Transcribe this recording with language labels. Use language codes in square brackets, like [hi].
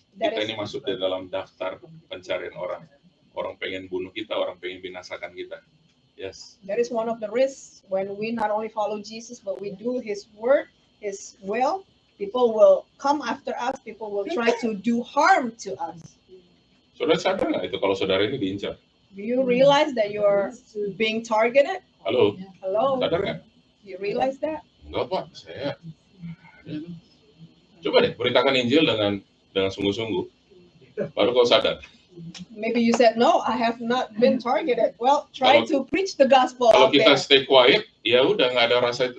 [id] Kita ini masuk di dalam daftar pencarian orang. Orang pengen bunuh kita, orang pengen binasakan kita. Yes. [en] That is one of the risks when we not only follow Jesus, but we do his word, his will. People will come after us. People will try to do harm to us. [id] Saudara sadar nggak itu kalau saudara ini diincar? [en] Do you realize that you're being targeted? [id] Halo? [en] Hello? [id] Sadar nggak? [en] Do you realize that? [id] Enggak, Pak. Saya coba deh beritakan Injil dengan sungguh-sungguh. Baru kau sadar. [en] Maybe you said, no, I have not been targeted. Well, try to preach the gospel [id] Kalau [en] out [id] kita [en] stay quiet, [id] ya udah nggak ada rasa itu.